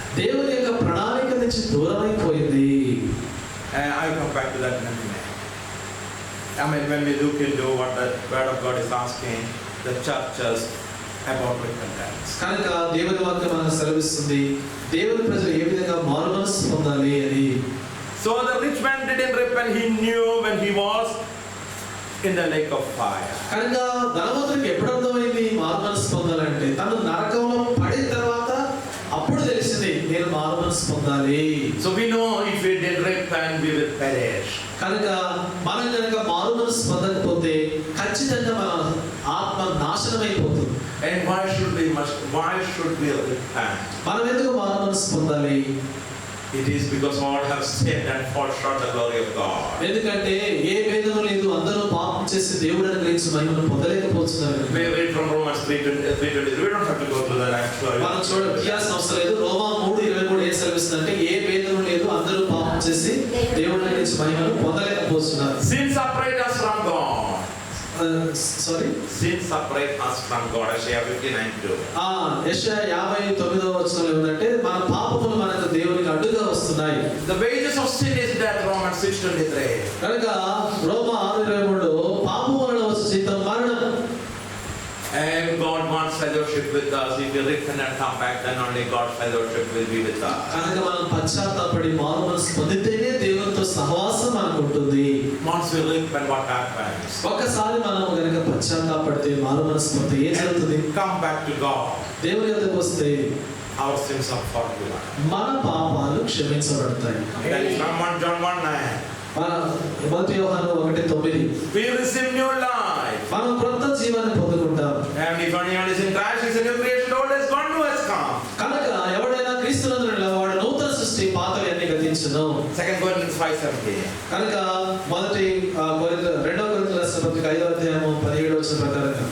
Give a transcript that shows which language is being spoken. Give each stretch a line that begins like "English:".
Telugu: దేవుని యొక్క ప్రణాళిక నుంచి దూరం అయిపోయింది.
English: I come back to that in a minute. I mean, when we look into what the word of God is asking the churches about repentance.
Telugu: కనుక దేవుని వాక్యం మనకు సెలవిస్తుంది దేవుని ప్రజలు ఏ విధంగా మారుమనస్సు పొందాలి అని.
English: So the rich man didn't repent. He knew when he was in the lake of fire.
Telugu: కనుక ధనవంతుడికి ఎప్పుడు అర్థమైంది మారుమనస్సు పొందాలంటే, తను నరకంలో పడిన తర్వాత అప్పుడు తెలిసింది నేను మారుమనస్సు మనసు పొందాలి.
English: So we know if we didn't repent, we will perish.
Telugu: కనుక మనం కనుక మారు మనసు పొందకపోతే ఖచ్చితంగా మన ఆత్మ నాశనం అయిపోతుంది.
English: And why should we repent?
Telugu: మనం ఎందుకు మారు మనసు పొందాలి?
English: It is because all have sinned and fall short the glory of God.
Telugu: ఎందుకంటే ఏ భేదము లేదు, అందరూ పాపం చేసి దేవుడు అనుగ్రహించిన మహిమను పొందలేకపోతున్నారు.
English: We read from Romans 3:20. We don't have to go through that actually.
Telugu: మనం చూడాల్సిన అవసరం లేదు. రోమా 3:23 ఏం సెలవిస్తుందంటే ఏ భేదము లేదు, అందరూ పాపం చేసి దేవుడు అనుగ్రహించిన మహిమను పొందలేకపోతున్నారు.
English: Sin separate us from God. Sin separate us from God. Isaiah 59:2.
Telugu: యెషయా 59వ వచనంలో ఏమంటే మన పాపములు మనకు దేవునికి అడ్డుగా వస్తున్నాయి.
English: The wages of sin is death. Romans 6:23.
Telugu: కనుక రోమా 6:23 పాపము వలన వచ్చే జీతం మరణం.
English: And God wants fellowship with us. If we repent and come back, then only God's fellowship will be with us.
Telugu: కనుక మనం పశ్చాత్తాపడి మారు మనసు పొందితేనే దేవునితో సహవాసం మనకు ఉంటుంది.
English: Once we repent, what happens?
Telugu: ఒకసారి మనం గనుక పశ్చాత్తాపడితే మారు మనసు పొందితే ఏం జరుగుతుంది?
English: Come back to God.
Telugu: దేవుని యొద్దకు వస్తే
English: Our sins are forgiven.
Telugu: మన పాపాలు క్షమించబడతాయి.
English: That is from 1 John 1:9.
Telugu: మన 1 యోహాను 1:9.
English: We receive new life.
Telugu: మనం క్రొత్త జీవాన్ని పొందుకుంటాం.
English: And if anyone is in Christ, he is a new creation. Old has gone, new has come.
Telugu: కనుక ఎవడైనా క్రీస్తునందు వాడు నూతన సృష్టి, పాతవి అన్ని గతించును.
English: 2 Corinthians 5:17.
Telugu: కనుక 2 కొరింథీయుల రాసిన పత్రిక 5వ అధ్యాయము 17వ వచనం ప్రకారంగా